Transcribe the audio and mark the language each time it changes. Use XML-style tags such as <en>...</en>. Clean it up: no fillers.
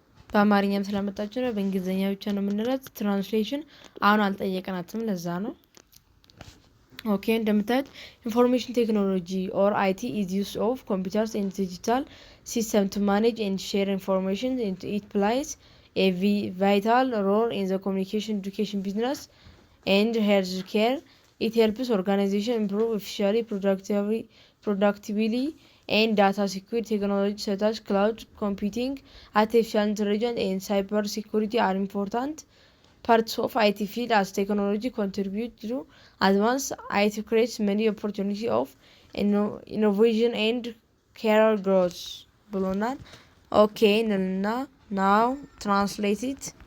<am>በአማርኛም ስለመጣችሁ ነው፣ በእንግሊዝኛ ብቻ ነው የምንላት። ትራንስሌሽን አሁን አልጠየቅናትም፣ ለዛ ነው። ኦኬ እንደምታዩት</am> <en>ኢንፎርሜሽን ቴክኖሎጂ ኦር አይቲ ኢዝ ዩዝ ኦፍ ኮምፒውተርስ ኤንድ ዲጂታል ሲስተም ቱ ማኔጅ ኤንድ ሼር ኢንፎርሜሽን ኢት ፕላይስ ኤ ቫይታል ሮል ኢን ዘ ኮሚኒኬሽን ኤዱኬሽን ቢዝነስ ኤንድ ሄልዝ ኬር ኢት ሄልፕስ ኦርጋናይዜሽን ኢምፕሩቭ ኤፊሺየንሲ ፕሮዳክቲቪቲ and data security. Technology such as cloud computing, artificial intelligence and cyber security are important parts of IT field. As technology contribute to advanced IT creates many opportunities of innovation and career growth</en> <am>ብሎናል። ኦኬ እና</am> <en>now translate</en>